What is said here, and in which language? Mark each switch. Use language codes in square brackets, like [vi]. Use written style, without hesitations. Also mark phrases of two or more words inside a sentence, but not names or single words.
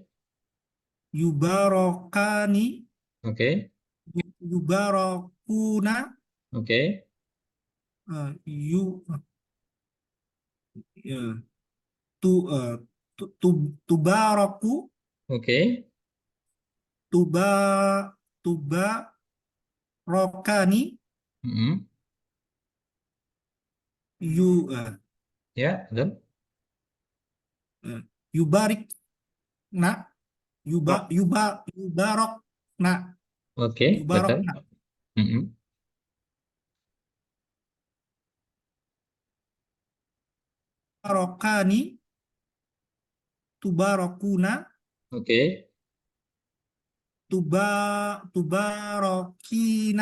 [ar] Yubarokani. [id] Oke. [ar] Yubarokuna. [id] Oke. [ar] Yu ya, tu, tubaroku. [id] Oke. [ar] Tuba tuba rokani. Mhm. Yu [id] Ya, betul. [ar] يبارك نا. Rok. يبارك نا. [id] Oke, [ar] Yubarok [id] betul. [ar] na. Mhm. Rokani. Tubarokuna. [id] Oke. [ar] Tubarokina.